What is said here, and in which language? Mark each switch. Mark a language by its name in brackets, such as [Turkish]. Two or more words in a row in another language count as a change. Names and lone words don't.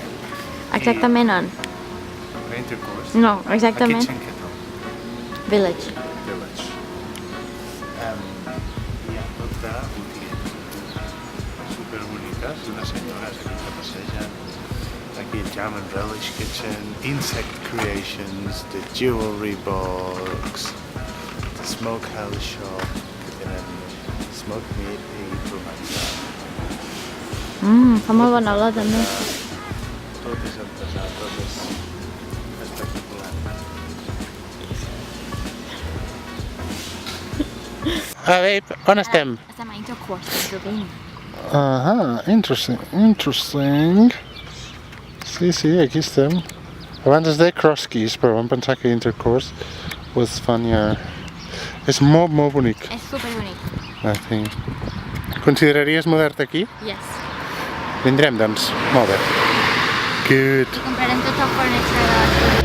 [Catalan] Exactament on? Intercourse. No, exactament. Aquí a Chencaton Village. Village. Hi ha tota botigues superboniques, unes senyores aquí que passegen. Aquí Jam and Relish Kitchen, Insect Creations, The Jewelry Box, The Smokehouse Shop, que tenen [English] smoked meat [Catalan] i provençal. Fa molt bona olor també. Tot és artesà, tot és espectacular. Babe, on estem? Estem a Intercourse, Pennsylvania. Interesting. Sí, aquí estem. Abans es deia Cross Keys, però vam pensar que Intercourse [English] was funnier. [Catalan] És molt bonic. És superbonic. Sí. Consideraries mudar-te aquí? Yes. Vindrem, doncs. Molt bé. Good. I comprarem tot el furniture de la